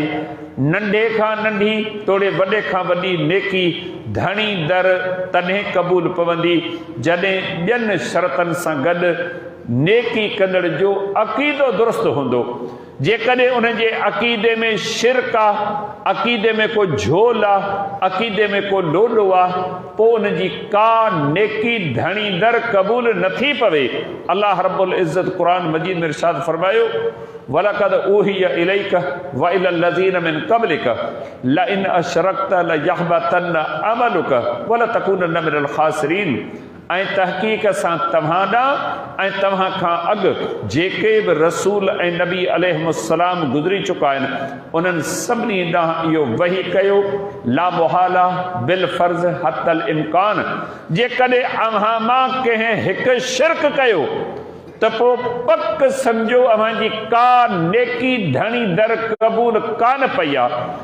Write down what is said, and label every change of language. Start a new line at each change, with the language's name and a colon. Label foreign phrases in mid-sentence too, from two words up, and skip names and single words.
Sindhi: नंढे खां नंढी तोड़े वॾे खां वॾी नेकी धणी दर तॾहिं क़बूल पवंदी जॾहिं ॿियनि शर्तनि सां गॾु नेकी कंदड़ जो अक़ीदो दुरुस्त हूंदो। जेकॾहिं उन जे अक़ीदे में शिरक आहे, अक़ीदे में को झोल आहे, अक़ीदे में को लोॾो आहे, पोइ उन जी का नेकी धणी दर क़बूल नथी पवे। अल्लाह
Arabic: رب العزة
Sindhi: क़ुरान मजीद में इरशाद फरमायो,
Arabic: ولقد أوحي إليك وإلى الذين من قبلك لئن أشركت ليحبطن عملك ولتكونن من الخاسرين.
Sindhi: ऐं तहक़ीक़ सां तव्हां ॾांहुं ऐं तव्हां खां अॻु जेके बि रसूल ऐं नबी अलैहिस्सलाम गुज़री चुका आहिनि, उन्हनि सभिनी ॾांहुं इहो वही कयो,
Arabic: لا محالة بالفرض حتى الإمكان.
Sindhi: जेकॾहिं अव्हां मां कंहिं हिकु शिरक कयो त पोइ पक सम्झो अव्हां जी का नेकी धणी दर क़बूल कान पई आहे।